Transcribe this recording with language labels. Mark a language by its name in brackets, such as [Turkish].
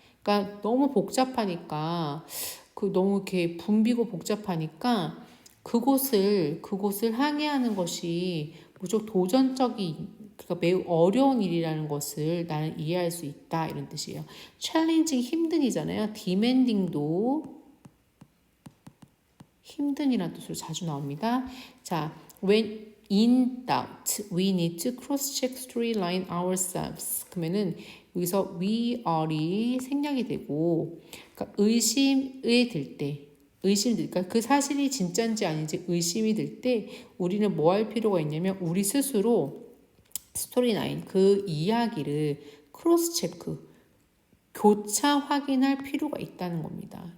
[Korean] 그러니까 너무 복잡하니까 너무 이렇게 붐비고 복잡하니까 그곳을 항해하는 것이 무척 도전적인 그러니까 매우 어려운 일이라는 것을 나는 이해할 수 있다 이런 뜻이에요. challenging 힘든이잖아요. demanding도 힘든이라는 뜻으로 자주 나옵니다. [English] 자, when in doubt, we need to cross-check storyline ourselves. [Korean] 그러면은 여기서 we are이 생략이 되고, 그러니까 의심이 들 때, 그러니까 그 사실이 진짜인지 아닌지 의심이 들 때 우리는 뭐 할 필요가 있냐면 우리 스스로 스토리라인 그 이야기를 크로스-체크 교차 확인할 필요가 있다는 겁니다.